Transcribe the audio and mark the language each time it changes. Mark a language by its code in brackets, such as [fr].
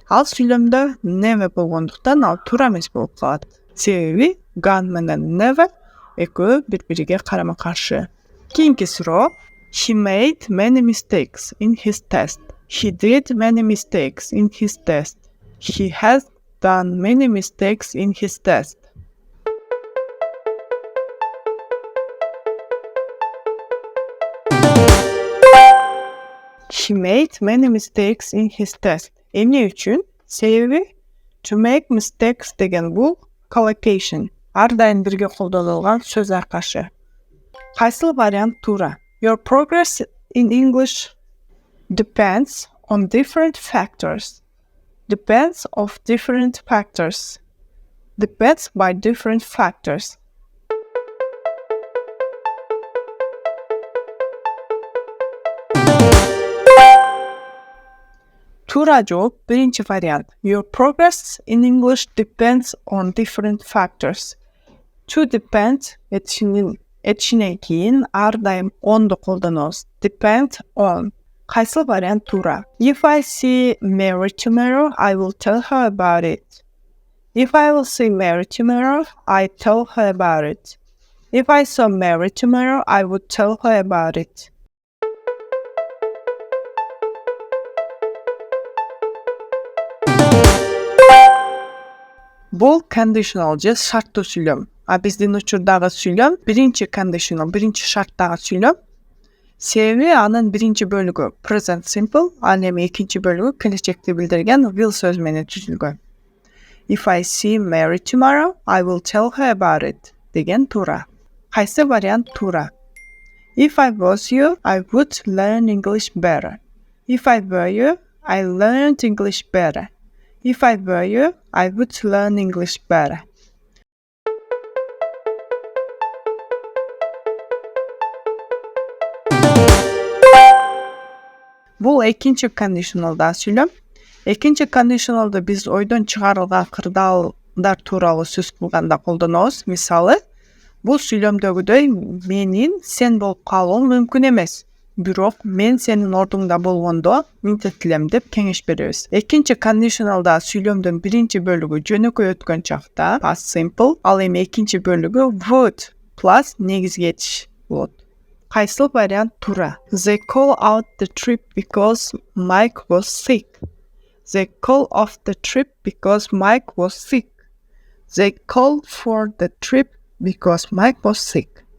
[ky] Ал сүйлөмдө never болгондуктан ал туура эмес болуп калат. Себеби gone менен never экөө бири-бириге карама-каршы. Кийинки суроо [en] He made many mistakes in his test. He did many mistakes in his test. He has done many mistakes in his test. He made many mistakes in his test. [ky] Эмне үчүн? Себеби [en] to make mistakes [ky] деген бул collocation. Ар дайым бирге колдонулган сөз аркашы. Кайсыл вариант туура? [en] Your progress in English depends on different factors. Depends of different factors. Depends by different factors. [ky] Туура жооп биринчи вариант. [en] Your progress in English depends on different factors. To depend [ky] etişinен кийин ар дайым on'ду колдонобуз. [en] Depend on. [ky] Кайсыл вариант туура? [en] If I see Mary tomorrow, I will tell her about it. If I will see Mary tomorrow, I tell her about it. If I saw Mary tomorrow, I would tell her about it. [ky] Бул conditional же шарттуу сүйлөм. А биздин учурдагы сүйлөм биринчи conditional, биринчи шарттагы сүйлөм. Себеби анын биринчи бөлүгү present simple, ал эми экинчи бөлүгү келечекти билдирген will сөзү менен түзүлгөн. [en] If I see Mary tomorrow, I will tell her about it [ky] деген туура. Кайсы вариант туура? [en] If I was you, I would learn English better. If I were you, I learned English better. If I were you, I would learn English better. [ky] Бул экинчи conditionalда сүйлөм. Экинчи conditionalды биз ойдон чыгарылган кырдаалдар тууралуу сөз кылганда колдонобуз. Мисалы, бул сүйлөмдөгүдөй менин сен болуп калуум мүмкүн эмес. Бирок мен сенин ордуңда болгондо минтеттилем деп кеңеш беребиз. Экинчи conditionalда сүйлөмдүн биринчи бөлүгү жөнөкөй өткөн чакта past simple, ал эми экинчи бөлүгү would plus негизги этиш болот. Кайсыл вариант туура? [en] They call out the trip because Mike was sick. They call off the trip because Mike was sick. They called for the trip because Mike was sick.